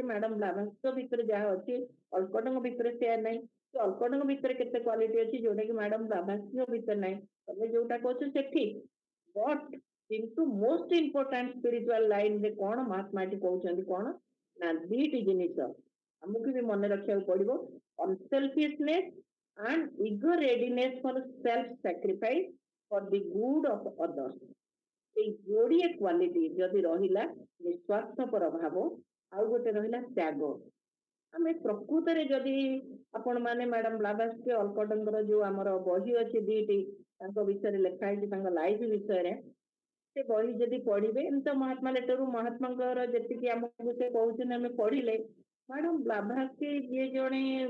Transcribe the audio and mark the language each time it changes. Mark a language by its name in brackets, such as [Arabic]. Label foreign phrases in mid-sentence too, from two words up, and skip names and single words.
[Odia] ମ୍ୟାଡମ ବ୍ଲାଭାଟସ୍କିଙ୍କ ଭିତରେ ଯାହା ଅଛି ଅଲ୍କଟଙ୍କ ଭିତରେ ସେୟା ନାହିଁ, ସେ ଅଲ୍କଟଙ୍କ ଭିତରେ କେତେ କ୍ୱାଲିଟି ଅଛି ଯୋଉଟା କି ମ୍ୟାଡମ ବ୍ଲାଭାଟସ୍କିଙ୍କ ଭିତରେ ନାହିଁ। ତମେ ଯୋଉଟା କହୁଛ ସେ ଠିକ, ବଟ୍ କିନ୍ତୁ [English] most important spiritual [Odia] ଲାଇନରେ କଣ ମହାତ୍ମା ଏଠି କହୁଛନ୍ତି କଣ ନା ଦିଟି ଜିନିଷ ଆମକୁ ବି ମନେ ରଖିବାକୁ ପଡିବ, [English] unselfishness and eager readiness for self-sacrifice for the good of others. [Odia] এই ଯୋଡ଼ିଏ କ୍ୱାଲିଟି ଯଦି ରହିଲା, ନିଃସ୍ୱାର୍ଥପର ଭାବ, ଆଉ ଗୋଟେ ରହିଲା ତ୍ୟାଗ। ଆମେ ପ୍ରକୃତରେ ଯଦି ଆପଣ ମାନେ ମ୍ୟାଡମ ବ୍ଲାଭାଟସ୍କି ଅଲ୍କଟଙ୍କର ଯୋଉ ଆମର ବହି ଅଛି ଦିଟି ତାଙ୍କ ବିଷୟରେ ଲେଖା ହେଇଛି ତାଙ୍କ ଲାଇଫ ବିଷୟରେ, ସେ ବହି ଯଦି ପଢିବେ, ଏମିତି ତ ମହାତ୍ମା ଲେଟରରୁ ମହାତ୍ମାଙ୍କର ଯେତିକି ଆମକୁ ସେ କହୁଛନ୍ତି ଆମେ ପଢିଲେ, ମ୍ୟାଡମ ବ୍ଲାଭାଟସ୍କି ଯିଏ ଜଣେ